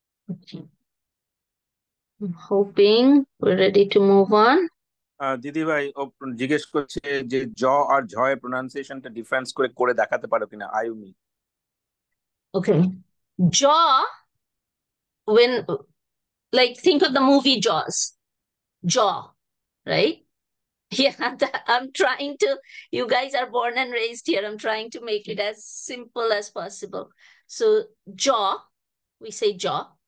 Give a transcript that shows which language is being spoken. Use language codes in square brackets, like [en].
[en] Okay. I'm hoping we're ready to move on. [bn] দিদি ভাই ও জিজ্ঞেস করছে যে জ আর ঝয়ের প্রোনাউন্সিয়েশনটা ডিফারেন্স করে করে দেখাতে পারো কিনা আয়ুমি। [en] Okay. Jaw, when, like, think of the movie Jaws. Jaw, right? Yeah, I'm trying to, you guys are born and raised here. I'm trying to make it as simple as possible. So jaw, we say jaw.